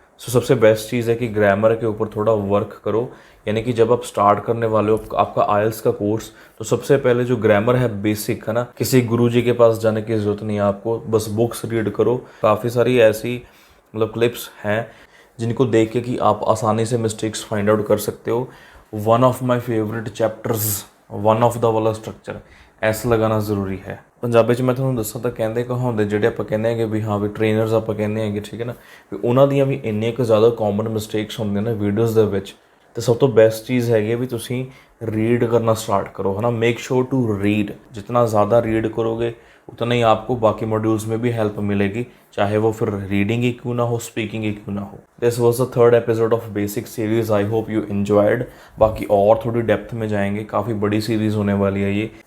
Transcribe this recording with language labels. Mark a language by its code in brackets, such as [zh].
[hi] सो सबसे बेस्ट चीज़ है कि ग्रामर के ऊपर थोड़ा वर्क करो। यानी कि जब आप स्टार्ट करने वाले हो आपका IELTS का कोर्स, तो सबसे पहले जो ग्रामर है बेसिक, है ना, किसी गुरुजी के पास जाने की ज़रूरत नहीं है आपको, बस बुक्स रीड करो। काफ़ी सारी ऐसी मतलब क्लिप्स हैं जिनको देख के कि आप आसानी से मिस्टेक्स फाइंड आउट कर सकते हो। [en] one of my favourite chapters, one of the वाला structure, [pa] ਐਸ ਲਗਾਉਣਾ ਜ਼ਰੂਰੀ ਹੈ। ਪੰਜਾਬੀ 'ਚ ਮੈਂ ਤੁਹਾਨੂੰ ਦੱਸਾਂ ਤਾਂ ਕਹਿੰਦੇ ਕਹਾਉਂਦੇ ਜਿਹੜੇ ਆਪਾਂ ਕਹਿੰਦੇ ਹੈਗੇ ਵੀ ਹਾਂ ਵੀ ਟ੍ਰੇਨਰਸ ਆਪਾਂ ਕਹਿੰਦੇ ਹੈਗੇ, ਠੀਕ ਹੈ ਨਾ, ਵੀ ਉਹਨਾਂ ਦੀਆਂ ਵੀ ਇੰਨੀਆਂ ਕੁ ਜ਼ਿਆਦਾ ਕਾਮਨ ਮਿਸਟੇਕਸ ਹੁੰਦੀਆਂ ਨੇ ਵੀਡੀਓਜ਼ ਦੇ ਵਿੱਚ। ਤੇ ਸਭ ਤੋਂ ਬੈਸਟ ਚੀਜ਼ ਹੈਗੀ ਵੀ ਤੁਸੀਂ [hi] रीड करना स्टार्ट करो, है ना। [en] Make sure to read. [hi] जितना ज़्यादा रीड करोगे उतना ही आपको बाकी मॉड्यूल्स में भी हेल्प मिलेगी, चाहे वो फिर रीडिंग ही क्यों ना हो, स्पीकिंग ही क्यों ना हो। [en] This was the 3rd episode of basic series. I hope you enjoyed. [hi] बाकी और थोड़ी डेप्थ में जाएंगे, काफ़ी बड़ी सीरीज़ होने वाली है ये।